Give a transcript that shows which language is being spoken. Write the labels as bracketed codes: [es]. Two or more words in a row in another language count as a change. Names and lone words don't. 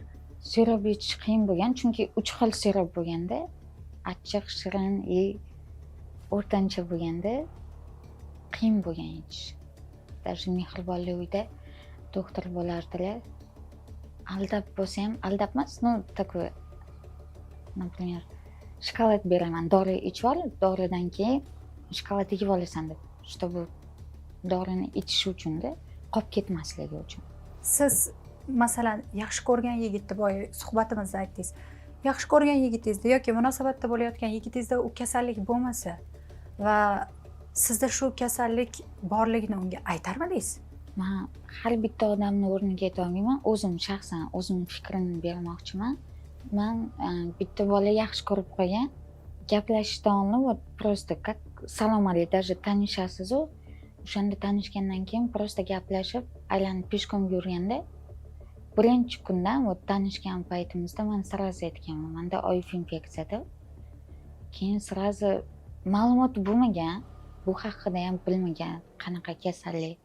[uz] Sirop ichish qiyin bo'lgan, chunki 3 xil sirop bo'lganda, achchiq, shirin, o'rtancha bo'lganda qiyin bo'lgan ichish. Даже mehribonlik uyda doktor bo'lardilar. Aldab bo'lsa ham, aldab emas, [ru] ну, такое, например, [uz] shokolad beraman, dori ichib ol, doridan keyin shokolad yeb olasan deb, чтобы dorini ichish uchun-da, qolib ketmasligi uchun. Siz masalan yaxshi ko'rgan yigitni boya suhbatimizda aytdingiz. Yaxshi ko'rgan yigitingizda yoki munosabatda bo'layotgan yigitingizda u kasallik bo'lmasa va sizda shu kasallik borligini unga aytarmidingiz? Men har bitta odamni o'rniga aytolmayman, o'zim shaxsan o'zim fikrimni bermoqchiman. Men bitta bola yaxshi ko'rib qo'ygan, gaplashishdan oldin [ru] вот просто как [uz] salom alaykum, даже tanishasiz-ku, o'shanda tanishgandan keyin просто gaplashib, aylanib peshkom yurganda birinchi kundan вот tanishgan paytimizda men sразу aytganman, menda OIV infeksiyada. Keyin sразу ma'lumot bo'lmagan, bu haqida ham bilmagan, qanaqa kasallik.